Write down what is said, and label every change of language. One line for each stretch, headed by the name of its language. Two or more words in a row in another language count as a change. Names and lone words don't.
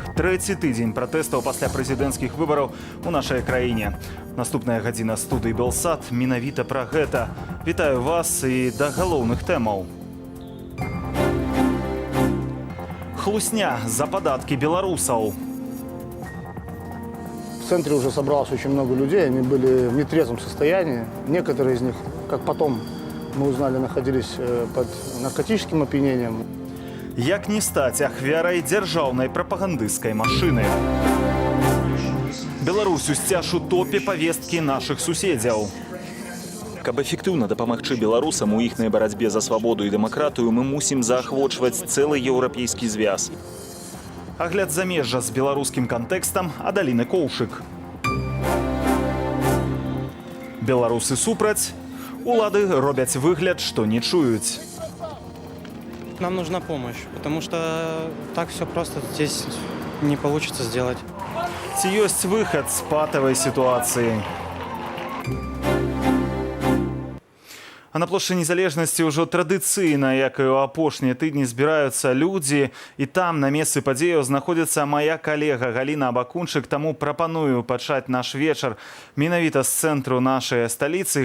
Belarusian: Трэці тыдзень пратэстаў пасля прэзідэнцкіх выбараў у нашай краіне. Наступная гадзіна студыі Белсат менавіта пра гэта. Вітаю вас і да галоўных тэмаў. Хлусня за падаткі беларусаў.
Russian: В центре уже собралось очень много людей, они были в нетрезвом состоянии. Некоторые из них, как потом мы узнали, находились под наркотическим опьянением.
Belarusian: Як не стаць ахвярай дзяржаўнай прапагандысцкай машыны. Беларусь усцяж у топе павесткі нашых суседзяў. Каб эфектыўна дапамагчы беларусам у іхнай барацьбе за свабоду і дэмакратыю, мы мусім заахвочваць цэлы еўрапейскі звяз. Агляд замежжа з беларускім кантэкстам ад Аліны Коўшык. Беларусы супраць. Улады робяць выгляд, што не чуюць.
Russian: Нам нужна помощь, потому что так все просто здесь не получится сделать.
Belarusian: Ці ёсць выхад з патавай сітуацыі? А на плошчы Незалежнасці ўжо традыцыйна, як і ў апошнія тыдні, збіраюцца людзі, і там на месцы падзеяў знаходзіцца мая калега Галіна Абакунчык, таму прапаную пачаць наш вечар менавіта з цэнтру нашай сталіцы.